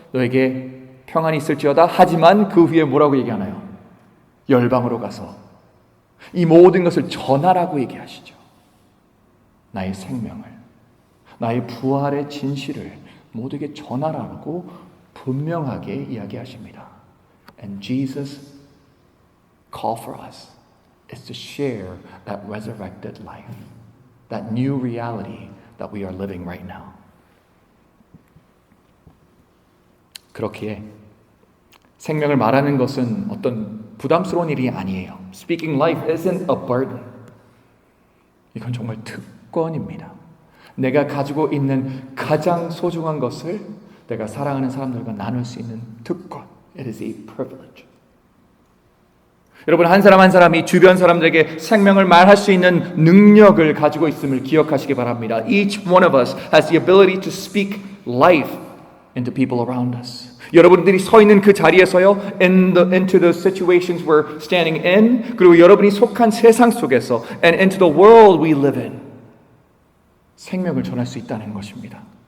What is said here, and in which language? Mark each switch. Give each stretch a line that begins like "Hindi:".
Korean: 너에게 평안이 있을지어다. 하지만 그 후에 뭐라고 얘기하나요? 열방으로 가서 이 모든 것을 전하라고 얘기하시죠. 나의 생명을, 나의 부활의 진실을 모두에게 전하라고 분명하게 이야기하십니다.
English: And Jesus' call for us is to share that resurrected life, that new reality that we are living right now.
Korean: 그렇기에 생명을 말하는 것은 어떤 부담스러운 일이 아니에요.
English: Speaking life isn't a burden.
Korean: 이건 정말 특권입니다. 내가 가지고 있는 가장 소중한 것을 내가 사랑하는 사람들과 나눌 수 있는 특권.
English: It is a privilege.
Korean: 여러분, 한 사람 한 사람이 주변 사람들에게 생명을 말할 수 있는 능력을 가지고 있음을 기억하시기 바랍니다.
English: Each one of us has the ability to speak life into people around us.
Korean: 여러분들이 서 있는 그 자리에서요,
English: into the situations we're standing in,
Korean: 그리고 여러분이 속한 세상 속에서,
English: and into the world we live in,
Korean: 생명을 전할 수 있다는 것입니다.